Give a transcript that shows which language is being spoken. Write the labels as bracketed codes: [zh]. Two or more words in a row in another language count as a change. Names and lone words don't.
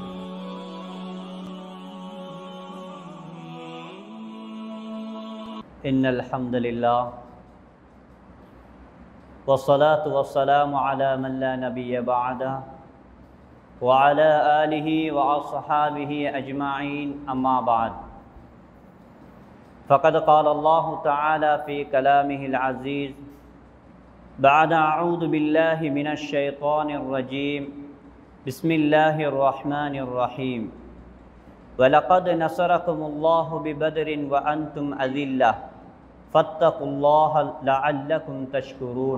[ar] إن الحمد لله والصلاة والسلام على من لا نبي بعده وعلى آله وأصحابه أجمعين. أما بعد. فقد قال الله تعالى في كلامه العزيز بعد أعوذ بالله من الشيطان الرجيم بسم الله الرحمن الرحيم وَلَقَدْ نَصَرَكُمُ اللَّهُ بِبَدْرٍ وَأَنْتُمْ أَذِلَّةٌ فَاتَّقُوا اللَّهَ لَعَلَّكُمْ تَشْكُرُونَ.